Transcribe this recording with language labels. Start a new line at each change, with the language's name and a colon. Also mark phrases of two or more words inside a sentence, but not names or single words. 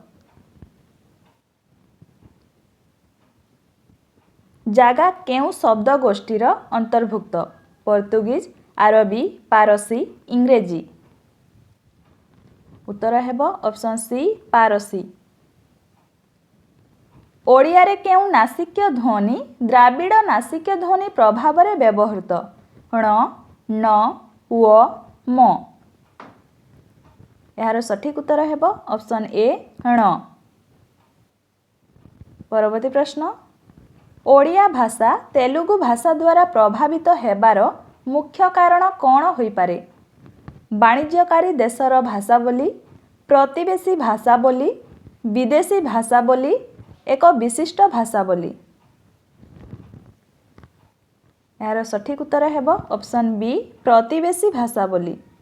Odia: ଯାହା କେଉଁ ଶବ୍ଦ ଗୋଷ୍ଠୀର ଅନ୍ତର୍ଭୁକ୍ତ ପୋର୍ତ୍ତୁଗୀଜ ଆରବୀ ପାରସୀ ଇଂରାଜୀ ଉତ୍ତର ହେବ
English: option C
Odia: पारसी। ଓଡ଼ିଆ ରେ କେଉଁ ନାସିକ୍ୟ ଧ୍ୱନି ଦ୍ରାବିଡ଼ ନାସିକ୍ୟ ଧ୍ୱନି ପ୍ରଭାବ ରେ ବ୍ୟବହୃତ ଣ ନ ଵ ମ ଯାର ସଠିକ ଉତ୍ତର ହେବ
English: option A
Odia: ण। ପରବର୍ତ୍ତୀ ପ୍ରଶ୍ନ ଓଡ଼ିଆ ଭାଷା ତେଲୁଗୁ ଭାଷା ଦ୍ୱାରା ପ୍ରଭାବିତ ହେବାର ମୁଖ୍ୟ କାରଣ କଉଣ ହୋଇ ପାରେ ବାଣିଜ୍ୟକାରୀ ଦେଶର ଭାଷା ବୋଲି ପ୍ରତିବେଶୀ ଭାଷା ବୋଲି ବିଦେଶୀ ଭାଷା ବୋଲି ଏକ ବିଶିଷ୍ଟ ଭାଷା ବୋଲି ଯାର ସଠିକ ଉତ୍ତର ହେବ
English: option B
Odia: ପ୍ରତିବେଶୀ ଭାଷା ବୋଲି।